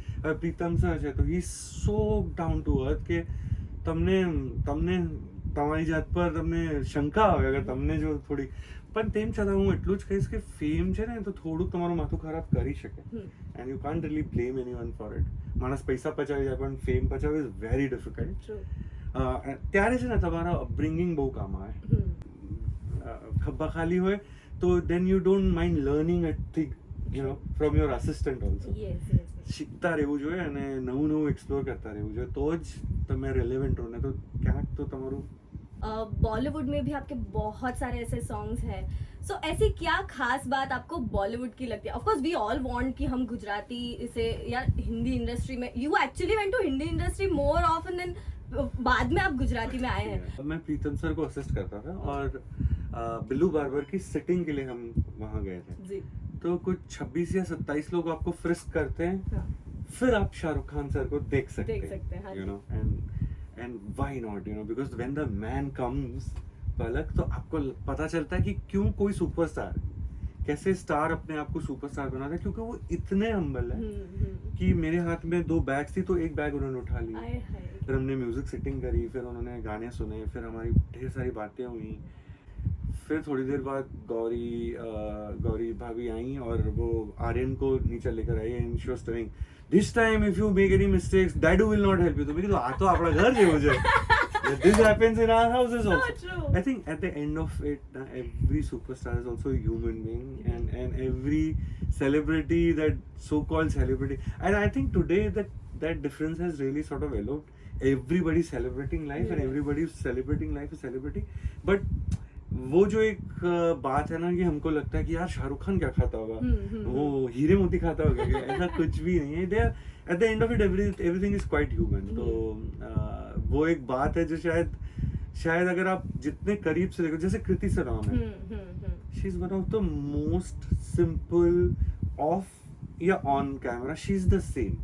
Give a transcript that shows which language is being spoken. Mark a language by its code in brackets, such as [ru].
[gu] હવે પ્રીતમ સર છે તો [en] he so down to earth [gu] કે તમને તમારી જાત પર તમને શંકા આવે અગર તમને જો થોડી, પણ તેમ છતાં હું એટલું જ કહીશ કે ફેમ છે ને તો થોડુંક તમારું માથું ખરાબ કરી શકે [en] And you can't really blame anyone for it. [gu] માણસ પૈસા પચાવી જાય પણ ફેમ પચાવવું [en] Is very difficult. [gu] ત્યારે છે ને તમારા અપબ્રિંગિંગ બહુ કામ આવે. ખભા ખાલી હોય તો [en] then you don't mind learning a thing, you know, from your assistant also. Yes. [gu] શીખતા રહેવું જોઈએ અને નવું એક્સપ્લોર કરતા રહેવું જોઈએ તો જ તમે રેલેવેન્ટ રહો, ને તો ક્યાંક તો તમારું. [hi] बॉलीवुड में भी आपके बहुत सारे ऐसे सॉन्ग्स हैं. सो ऐसी क्या खास बात आपको बॉलीवुड की लगती है? [en] of course we all want [hi] कि हम गुजराती से या हिंदी इंडस्ट्री में, [en] you actually went to Hindi industry more often than [hi] बाद में आप गुजराती में आए हैं. मैं प्रीतम सर को असिस्ट करता था और बिल्लू बार्बर की सिटिंग के लिए हम वहाँ गए थे जी. तो कुछ 26 या 27 लोग आपको फ्रिस्क करते हैं, फिर आप शाहरुख खान सर को देख सकते हैं, [en] you know, and why not, you know, because when the man comes [hi] पलक तो आपको पता चलता है कि क्यों कोई सुपरस्टार, कैसे स्टार अपने आप को सुपरस्टार बनाते हैं, क्योंकि वो इतने हम्बल है कि मेरे हाथ में 2 बैग्स थी तो एक बैग उन्होंने उठा लिया, फिर हमने म्यूजिक सेटिंग करी, फिर उन्होंने गाने सुने, फिर हमारी ढेर सारी बातें हुई. फिर थोड़ी देर बाद गौरी भाभी आई और वो आर्यन को नीचे लेकर आई [en] And she was telling this time if you make any mistakes डैडू will not help you. [hi] तो मैं कहा आ तो [gu] આપણા ઘર જેવું છે. [en] This happens in our houses also. I think at the end of it, every superstar is also a human being, and every celebrity, that so-called celebrity, and I think today that difference has really sort of eloped. everybody celebrating life and everybody is celebrating life is celebrating, but [hi] वो जो एक बात है ना कि हमको लगता है कि यार शाहरुख खान क्या खाता होगा, वो हीरे मोती खाता होगा क्या, ऐसा कुछ भी नहीं है। [en] They at the end of it everything is quite human. [hi] तो वो एक बात है जो शायद अगर आप जितने करीब से देखो, जैसे कृति सनॉन है, [en] She is one of the most simple of या on camera, she is the same.